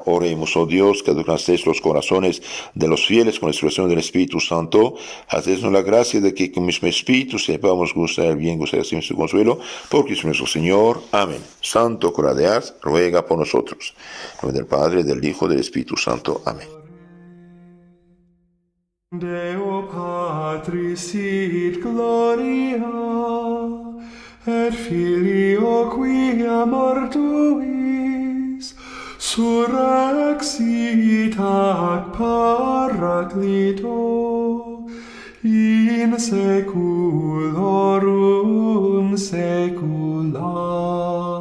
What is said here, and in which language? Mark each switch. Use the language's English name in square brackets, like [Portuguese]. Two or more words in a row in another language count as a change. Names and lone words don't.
[Spanish] Oremos, oh Dios, que alcances los corazones de los fieles con la inspiración del Espíritu Santo. Haznos la gracia de que con mismo Espíritu sepamos gustar el bien, gustar así su consuelo, por Cristo nuestro Señor. Amén. Santo Cora de Ars, ruega por nosotros. En nombre del Padre, del Hijo y del Espíritu Santo. Amén. [Latin] Deo Patris sit gloria, et Filio quia mortuis, surrexit ac Paraclito, in seculorum saecula.